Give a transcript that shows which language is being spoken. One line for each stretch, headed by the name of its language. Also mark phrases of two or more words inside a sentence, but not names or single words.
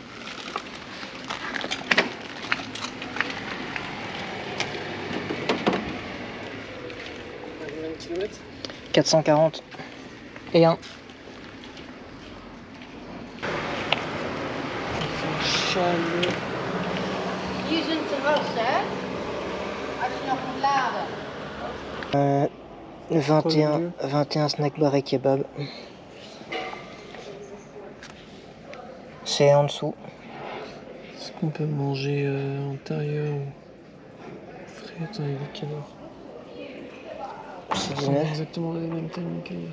French: Combien de kilomètres? 440 et 1. Chaleur.
Dutch: Hier zijn te roos, hè? Als je nog moet laden.
French: 21 snack bar et kebab. C'est en dessous. Est-ce qu'on peut manger intérieur ou frais? Attends, il est quelle heure? C'est C'est 19. exactement le même timing qu'ailleurs.